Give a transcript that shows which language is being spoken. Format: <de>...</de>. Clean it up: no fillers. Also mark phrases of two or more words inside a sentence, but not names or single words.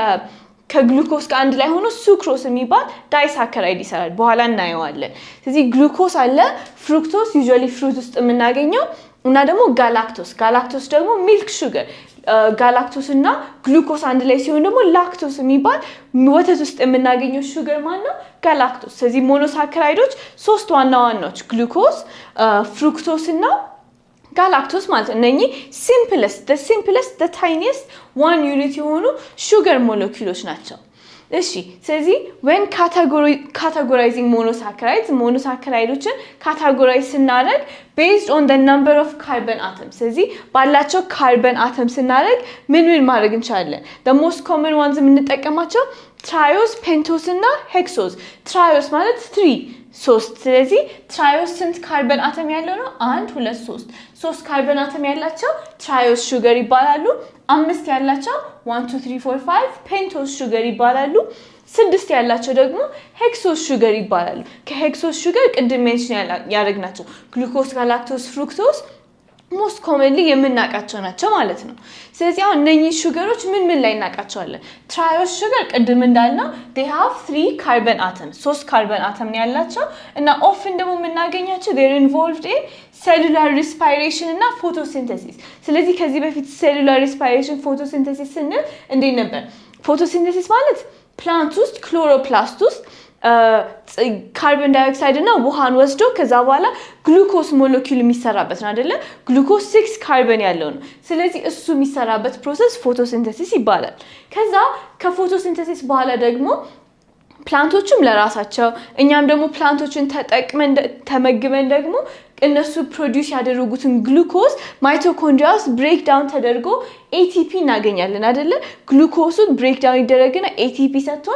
<am>ከግሉኮስ ጋር አንድ ላይ ሆኖ ሱክሮስ የሚባል ዳይሳከራይድ ይሰራል በኋላ እናየዋለን ስለዚህ ግሉኮስ አለ ፍሩክቶስ</am> <en>usually fruit</en> <am>ውስጥ የምናገኘው እና ደግሞ ጋላክቶስ ደግሞ</am> <en>milk sugar</en> <am>ጋላክቶስ እና ግሉኮስ አንድ ላይ ሲሆን ደግሞ ላክቶስ የሚባል ወተት ውስጥ የምናገኘው ሹገር ማለት ነው ጋላክቶስ ስለዚህ ሞኖሳከራይዶች ሶስት ዋናዎች ግሉኮስ ፍሩክቶስ እና galactose ማለት እነኚህ</am> <en>simplest the tiniest one unit የሆኑ sugar molecules</en> <am>ናቸው እሺ ስለዚህ</am> <en>when categorizing monosaccharideዎችን categorize ስናደርግ based on the number of carbon atoms</en> <am>ስለዚህ ባላቸው</am> <en>carbon atoms</en> <am>ስናደርግ ምን ማድረግ እንችላለን</am> <en>the most common ones የምንጠቀማቸው triose pentose እና hexose triose ማለት</en> <am>3 ስለዚህ triose ስንት ካርበን አተም ያለው ነው 1 2 3 ካርበን አተም ያላቸው</am> <en>triose sugar</en> <am>ይባላሉ 5 ያላቸው 1 2 3 4 5</am> <en>pentose sugar</en> <am>ይባላሉ 6 ያላቸው ደግሞ</am> <en>hexose sugar</en> <am>ይባላሉ ከ</am> <en>hexose sugar</en> <am>ቅድም ሜንሽን ያደረግናቸው ግሉኮስ ጋላክቶስ ፍሩክቶስ</am> <en>most commonly</en> <am>የምናቃቸው ናቸው ማለት ነው ስለዚህ አሁን እነኚህ ሹገሮች ምን ላይ እናቃቸዋለን</am> <en>triose sugar</en> <am>ቅድም እንዳልነው</am> <en>they have 3 carbon atoms 3 carbon atom</en> <am>ነው ያላቸው እና often ደግሞ የምናገኛቸው</am> <en>they're involved in cellular respiration</en> <am>እና photosynthesis ስለዚህ ከዚህ በፊት</am> <en>cellular respiration photosynthesis</en> <am>ስንል እንዴት ነበር photosynthesis ማለት plant ውስጥ chloroplast ውስጥ</am> <en>carbon dioxide</en> <am>እና ውሃን ወስዶ ከዛ በኋላ ግሉኮስ ሞለኪውል የሚሰራበት ነው አይደለ ግሉኮስ 6 ካርበን ያለው ነው ስለዚህ እሱ የሚሰራበት ፕሮሰስ ፎቶሲንተሲስ ይባላል ከዛ ከፎቶሲንተሲስ በኋላ ደግሞ ፕላንቶቹም ለራሳቸው እኛም ደግሞ ፕላንቶችን ተጠቅመን ተመግበን ደግሞ እነሱ ፕሮዲዩስ ያደረጉትን ግሉኮስ ማይቶኮንድሪያስ</am> <en>break down</en> <am>ተደርጎ ATP እናገኛለን አይደለ ግሉኮሱን</am> <en>break down</en> <am>ይደረግና ATP ሰጥቶን</am>